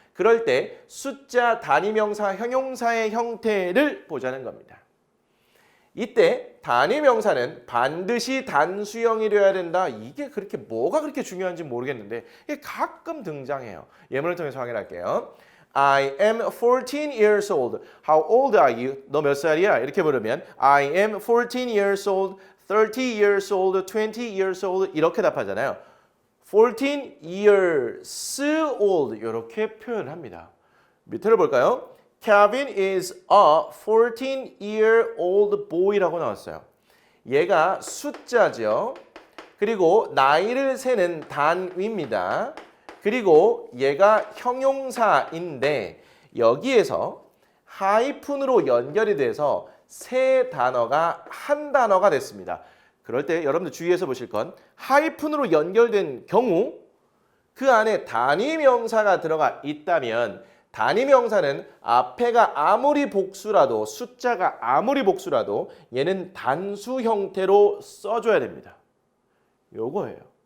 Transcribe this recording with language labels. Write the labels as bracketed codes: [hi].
[ko] 그럴 때 숫자, 단위명사, 형용사의 형태를 보자는 겁니다. 이때 단위명사는 반드시 단수형이 되어야 된다. 이게 그렇게 뭐가 그렇게 중요한지 모르겠는데 이게 가끔 등장해요. 예문을 통해서 확인할게요. [en] I am 14 years old. How old are you? [ko] 너 몇 살이야? 이렇게 물으면 [en] I am 14 years old, 30 years old, 20 years old [ko] 이렇게 답하잖아요. [en] 14 years old [ko] 이렇게 표현합니다. 밑에를 볼까요? [en] Kevin is a 14-year-old boy [ko] 라고 나왔어요. 얘가 숫자죠. 그리고 나이를 세는 단위입니다. 그리고 얘가 형용사인데 여기에서 하이픈으로 연결이 돼서 세 단어가 한 단어가 됐습니다. 그럴 때 여러분들 주의해서 보실 건 하이픈으로 연결된 경우 그 안에 단위 명사가 들어가 있다면 단위 명사는 앞에가 아무리 복수라도 숫자가 아무리 복수라도 얘는 단수 형태로 써줘야 됩니다. 요거예요.